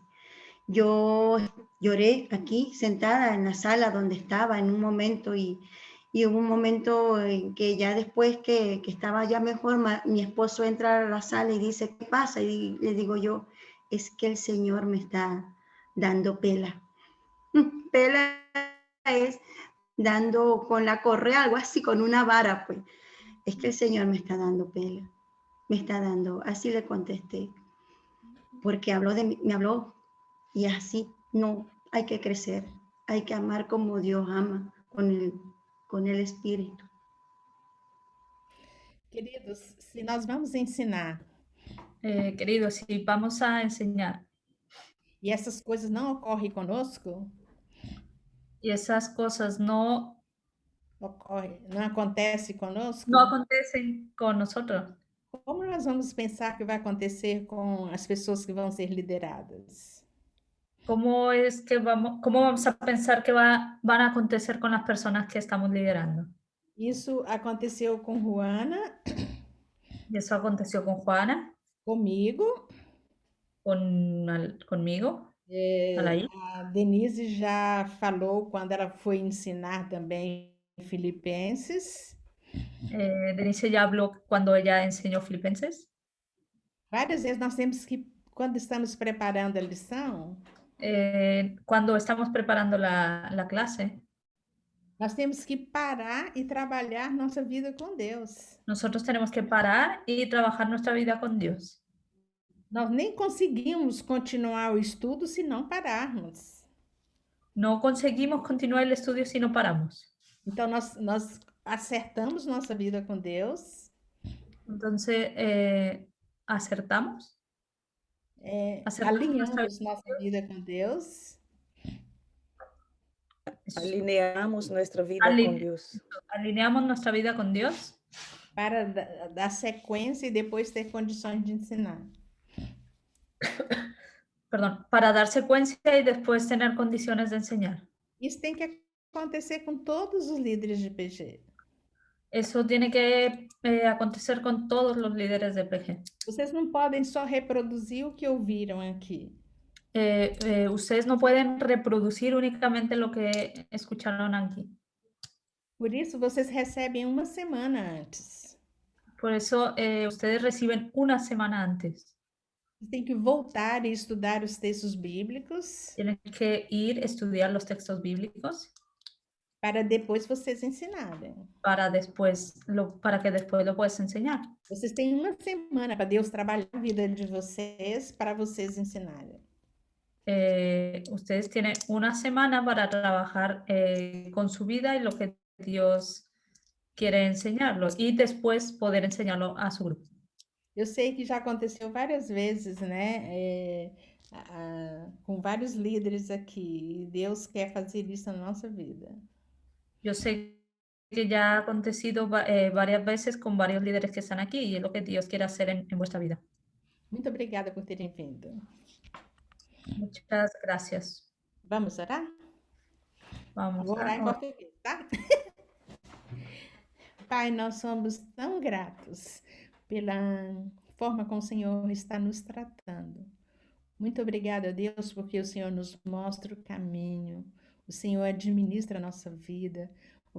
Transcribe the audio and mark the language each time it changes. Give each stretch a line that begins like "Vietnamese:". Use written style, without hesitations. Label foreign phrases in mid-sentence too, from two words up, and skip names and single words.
Spanish: Yo lloré aquí sentada en la sala donde estaba en un momento y hubo un momento en que ya después que estaba ya mejor, mi esposo entra a la sala y dice, ¿qué pasa? Y le digo yo, es que el Señor me está dando pela. Pela es dando con la correa, algo así, con una vara, pues. Es que el Señor me está dando pela. Me está dando, así le contesté. Porque me habló y así no, hay que crecer, hay que amar como Dios ama, con el Espíritu.
Portuguese: Queridos, se nós vamos ensinar
Spanish: queridos, si vamos a enseñar
Portuguese: e essas coisas não ocorrem conosco,
Spanish: y esas cosas no
Portuguese: não acontece conosco,
Spanish: acontecen con nosotros,
Portuguese: como nós vamos pensar que vai acontecer com as pessoas que vão ser lideradas?
Spanish: ¿cómo vamos a pensar que van a acontecer con las personas que estamos liderando?
Portuguese: Isso aconteceu com Juana,
Spanish: Y eso aconteció con Juana,
Portuguese: comigo.
Spanish: conmigo, Alaí.
Portuguese: A Denise já falou quando ela foi ensinar também Filipenses.
Spanish: Denise ya habló cuando ella enseñó Filipenses.
Portuguese: Várias vezes nós temos que, quando estamos preparando a lição,
Spanish: Cuando estamos preparando la clase,
Portuguese: nós temos que parar e trabalhar nossa vida com Deus.
Spanish: nosotros tenemos que parar y trabajar nuestra vida con Dios.
Portuguese: Nós nem conseguimos continuar o estudo se não pararmos.
Spanish: No conseguimos continuar el estudio si no paramos.
Portuguese: Então, nós acertamos nossa vida com Deus.
Spanish: Entonces, acertamos.
Portuguese: Alinhamos nossa vida com Deus.
Spanish: Alineamos nuestra vida con Dios. Alineamos nuestra vida con Dios.
Portuguese: Para dar sequência e depois ter condições de ensinar.
Spanish: Perdón, para dar secuencia y después tener condiciones de enseñar.
Portuguese: Isso tem que acontecer com todos os líderes de PG.
Spanish: Eso tiene que acontecer con todos los líderes de PG.
Portuguese: Vocês não podem só reproduzir o que ouviram aqui.
Spanish: Ustedes no pueden reproducir únicamente lo que escucharon aquí.
Portuguese: Por isso, vocês recebem uma semana antes.
Spanish: Por eso, ustedes reciben una semana antes.
Portuguese: Vocês têm que voltar e estudar os textos bíblicos.
Spanish: Tienen que ir a estudiar los textos bíblicos.
Portuguese: Para depois vocês ensinarem.
Spanish: Para que después lo puedas enseñar.
Portuguese: Vocês têm uma semana para Deus trabalhar a vida de vocês para vocês ensinarem.
Spanish: Ustedes tienen una semana para trabajar con su vida y lo que Dios quiere enseñarlo y después poder enseñarlo a su grupo.
Portuguese: Eu sei que já aconteceu várias vezes, né? Com vários líderes aqui. E Deus quer fazer isso na nossa vida.
Spanish: Yo sé que ya ha acontecido varias veces con varios líderes que están aquí y es lo que Dios quiere hacer en vuestra vida.
Portuguese: Muito obrigada por terem vindo.
Spanish: Muchas gracias.
Portuguese: Vamos orar? Vamos Vou orar em a português, tá? Pai, nós somos tão gratos pela forma como o Senhor está nos tratando. Muito obrigada, Deus, porque o Senhor nos mostra o caminho, o Senhor administra a nossa vida.